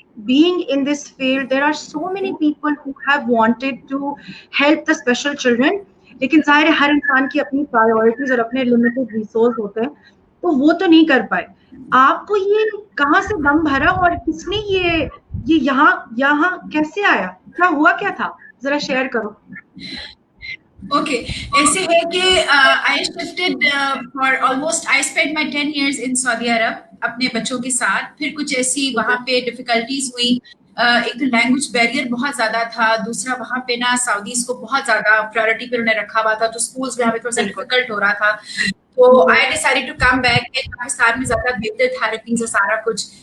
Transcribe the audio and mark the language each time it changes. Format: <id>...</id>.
<en>being in this field there are so many people who have wanted to help the special children,</en> <hi>लेकिन जाहिर है हर इंसान की अपनी प्रायोरिटीज और अपने लिमिटेड रिसोर्स होते हैं, तो वो तो नहीं कर पाए. आपको ये कहाँ से दम भरा और किसने ये यहाँ कैसे आया, क्या हुआ, क्या था, जरा शेयर करो.</hi> <en>Okay,</en> <hi>ऐसे है कि</hi> <en>I shifted for almost I spent my 10 years in Saudi Arab</en> <hi>अपने बच्चों के साथ. फिर कुछ ऐसी वहाँ पे डिफिकल्टीज हुई. एक तो लैंग्वेज बैरियर बहुत ज्यादा था, दूसरा वहाँ पे ना सऊदीज को बहुत ज्यादा प्रायोरिटी पे उन्होंने रखा हुआ था, तो स्कूल्स वहाँ पे थोड़ा सा डिफिकल्ट हो रहा था. तो I decided to come back. Pakistan में ज्यादा बेहतर थेरेपीज है सारा कुछ.</hi>